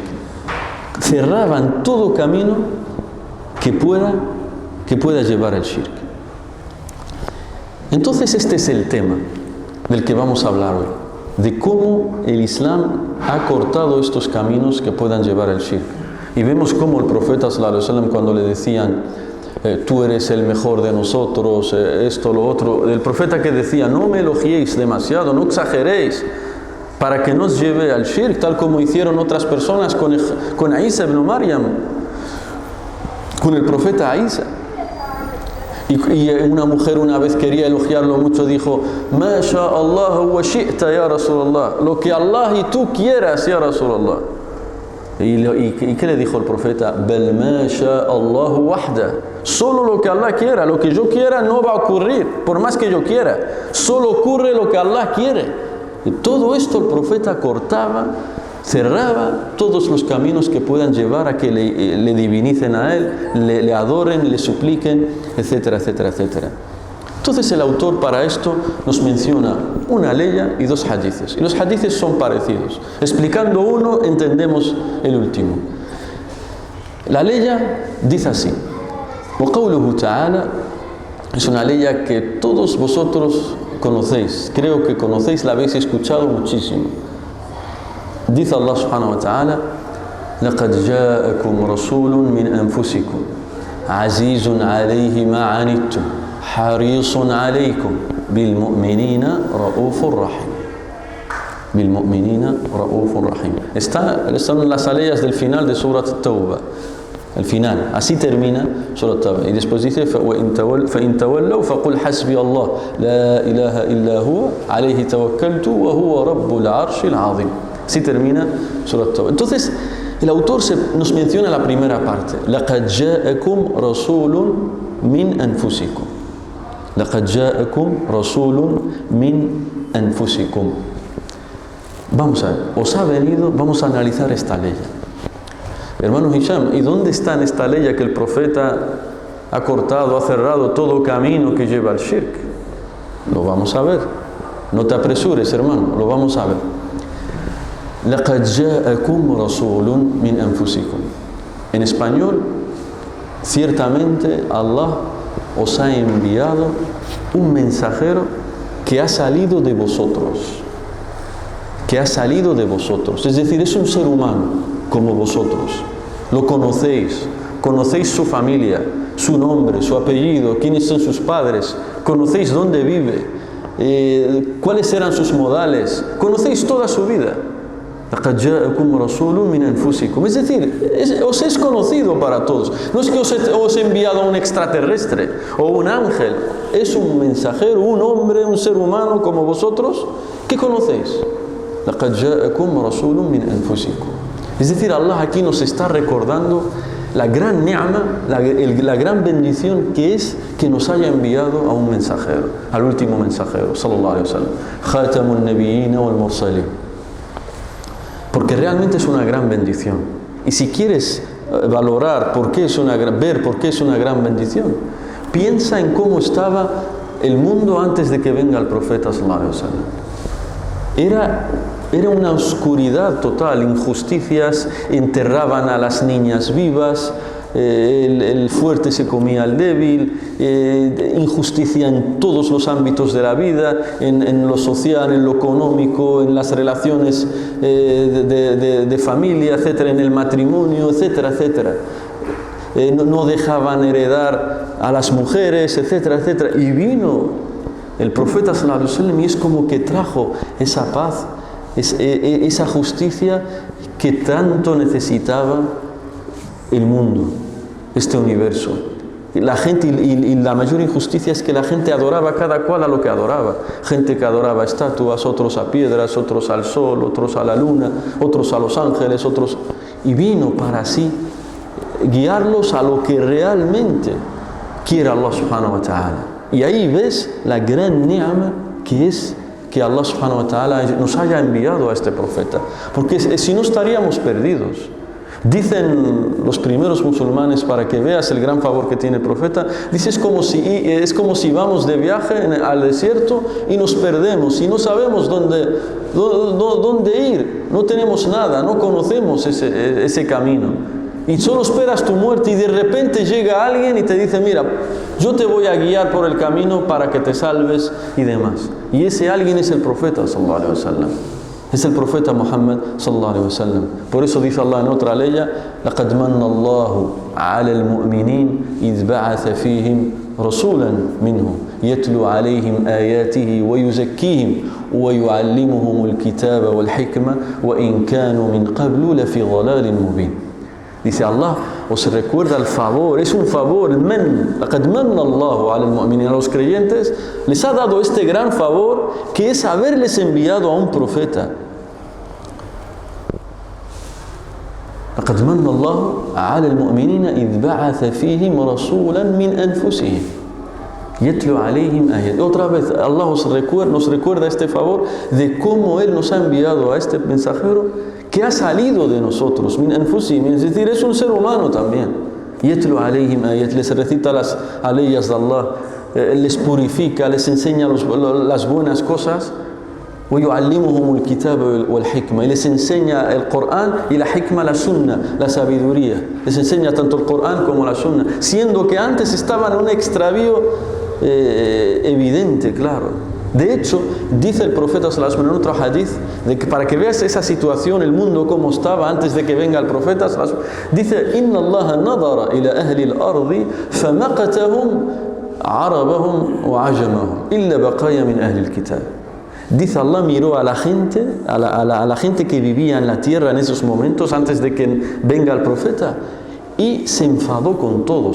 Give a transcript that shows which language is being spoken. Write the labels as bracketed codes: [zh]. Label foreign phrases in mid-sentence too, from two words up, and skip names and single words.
[es] Cerraban todo camino que pueda llevar al shirk. Entonces este es el tema del que vamos a hablar hoy, de cómo el Islam ha cortado estos caminos que puedan llevar al shirk. Y vemos cómo el profeta [ar] صلى الله عليه وسلم, [es] cuando le decían tú eres el mejor de nosotros, esto, lo otro, el profeta que decía, no me elogiéis demasiado, no exageréis, para que no os lleve al shirk, tal como hicieron otras personas con Isa ibn Maryam, con el profeta Isa. Y una mujer una vez quería elogiarlo mucho, dijo, [ar] ما شاء الله وشئت يا رسول الله, [es] lo que Allah y tú quieras [ar] يا رسول الله. [es] ¿Y qué le dijo el profeta? [ar] بل ما شاء الله وحده, [es] solo lo que Allah quiera, lo que yo quiera no va a ocurrir, por más que yo quiera, solo ocurre lo que Allah quiere. Y todo esto el profeta cortaba, cerraba todos los caminos que puedan llevar a que le divinicen a él, le adoren, le supliquen, etcétera, etcétera, etcétera. Entonces el autor para esto nos menciona una leya y dos hadices. Y los hadices son parecidos. Explicando uno, entendemos el último. La leya dice así. [ar] وَقَوْلُهُ تَعَالَى [es] es una leya que todos vosotros conocéis. Creo que conocéis, la habéis escuchado muchísimo. [ar] Dice Allah سبحانه وتعالى لَقَدْ جَاءَكُمْ رَسُولٌ مِّنْ أَنفُسِكُمْ عَزِيزٌ عَلَيْهِ مَا عَنِتُّمْ حَرِيصٌ عَلَيْكُمْ بِالْمُؤْمِنِينَ رَؤُوفٌ رَحِيمٌ. بِالْمُؤْمِنِينَ رَؤُوفٌ رَحِيمٌ. [es] Están las aleyas del final de Surat At-Tawbah. El final, así termina Surat At-Tawbah. Y después dice [ar] فَإِن تَوَلَّوْا فَقُلْ حَسْبِيَ اللَّهُ لَا إِلَهَ إِلَّا هُوَ عَلَيْهِ تَوَكَّلْتُ وَهُوَ رَبُّ الْعَرْشِ الْعَظِيمِ. [es] Así termina Surat At-Tawbah. Entonces, el autor nos menciona la primera parte. [ar] لَقَدْ جَاءَكُمْ رَسُولٌ مِّنْ أَنفُسِكُمْ. لَقَدْ جَاءَكُمْ رَسُولٌ مِّنْ أَنفُسِكُمْ. [es] Vamos a ver, os ha venido, vamos a analizar esta ley. Hermano Hisham, ¿y dónde está en esta ley que el profeta ha cortado, ha cerrado todo camino que lleva al shirk? Lo vamos a ver. No te apresures, hermano, lo vamos a ver. [ar] لَقَدْ جَاءَكُمْ رَسُولٌ مِّنْ أَنفُسِكُمْ. [es] En español, ciertamente Allah os ha enviado un mensajero que ha salido de vosotros. Que ha salido de vosotros. Es decir, es un ser humano como vosotros. Lo conocéis su familia, su nombre, su apellido, quiénes son sus padres, conocéis dónde vive, cuáles eran sus modales, conocéis toda su vida. [ar] لَقَدْ جَاءَكُمْ رَسُولٌ مِّنْ أَنفُسِكُمْ. [es] Es decir, os es conocido para todos. No es que os he enviado a un extraterrestre o un ángel. Es un mensajero, un hombre, un ser humano como vosotros que conocéis. [ar] لَقَدْ جَاءَكُمْ رَسُولٌ مِّنْ أَنفُسِكُمْ. [es] Es decir, Allah aquí nos está recordando la gran ni'ma, la gran bendición que es que nos haya enviado a un mensajero, al último mensajero, [ar] صلى الله عليه وسلم خاتم النبيين والمرسلين. [es] Porque realmente es una gran bendición. Y si quieres valorar ver por qué es una gran bendición, piensa en cómo estaba el mundo antes de que venga el profeta [ar] صلى الله عليه وسلم. [es] Era Era una oscuridad total, injusticias, enterraban a las niñas vivas, el fuerte se comía al débil, injusticia en todos los ámbitos de la vida, en lo social, en lo económico, en las relaciones de familia, etcétera, en el matrimonio, etcétera, etcétera. No dejaban heredar a las mujeres, etcétera, etcétera. Y vino el profeta [ar] صلى الله عليه وسلم [es] y es como que trajo esa paz, esa justicia que tanto necesitaba el mundo, este universo. La gente, y la mayor injusticia es que la gente adoraba cada cual a lo que adoraba. Gente que adoraba estatuas, otros a piedras, otros al sol, otros a la luna, otros a los ángeles, otros... Y vino para así guiarlos a lo que realmente quiere Allah [ar] سبحانه وتعالى. [es] Y ahí ves la gran ni'ma que es que Allah [ar] سبحانه وتعالى [es] nos haya enviado a este profeta, porque si no estaríamos perdidos. Dicen los primeros musulmanes, para que veas el gran favor que tiene el profeta, dice es como si vamos de viaje al desierto y nos perdemos y no sabemos dónde ir, no tenemos nada, no conocemos ese camino. Y solo esperas tu muerte y de repente llega alguien y te dice, mira, yo te voy a guiar por el camino para que te salves y demás. Y ese alguien es el profeta [ar] صلى الله عليه وسلم. [es] Es el profeta Muhammad [ar] صلى الله عليه وسلم. [es] Por eso dice Allah en otra ley, [ar] لَقَدْ مَنَّ اللَّهُ عَلَى الْمُؤْمِنِينَ إِذْ بَعَثَ فِيهِمْ رَسُولًا مِنْهُمْ يَتْلُو عَلَيْهِمْ آيَاتِهِ وَيُزَكِّيهِمْ وَيُعَلِّمُهُمُ الْكِتَابَ وَالْحِكْمَةَ وَإِنْ كَانُوا مِنْ قَبْلُ لَفِي ضَلَالٍ مُبِينٍ. [es] Dice Allah, os recuerda el favor, es un favor, [ar] لَقَدْ مَنَّ اللَّهُ عَلَى الْمُؤْمِنِينَ. [es] A los creyentes les ha dado este gran favor que es haberles enviado a un profeta. [ar] لَقَدْ مَنَّ اللَّهُ عَلَى الْمُؤْمِنِينَ إِذْ بَعَثَ فِيهِمْ رَسُولًا مِنْ أَنفُسِهِمْ يَتْلُو عَلَيْهِمْ آيَاتِهِ. [es] Otra vez Allah nos recuerda este favor de cómo Él nos ha enviado a este mensajero que ha salido de nosotros, [ar] من أنفسهم, [es] es decir, es un ser humano también. [ar] يتلو عليهم آيات, [es] les recita las aleyas de Allah, les purifica, les enseña las buenas cosas. [ar] ويعلمهم الكتاب والحكمة, [es] y les enseña el Corán y la hikma, la sunna, la sabiduría. Les enseña tanto el Corán como la sunna, siendo que antes estaban en un extravío evidente, claro. De hecho, dice el profeta [ar] صلى الله عليه وسلم [es] en otro hadith, de que para que veas esa situación, el mundo como estaba antes de que venga el profeta [ar] صلى الله عليه وسلم, [es] dice: [ar] إن الله نظر إلى أهل الأرض فمقتهم عربهم وعجمهم إلا بقايا من أهل الكتاب. [es] Dice Allah miró a la gente, a la gente que vivía en la tierra en esos momentos antes de que venga el profeta, y se enfadó con todos.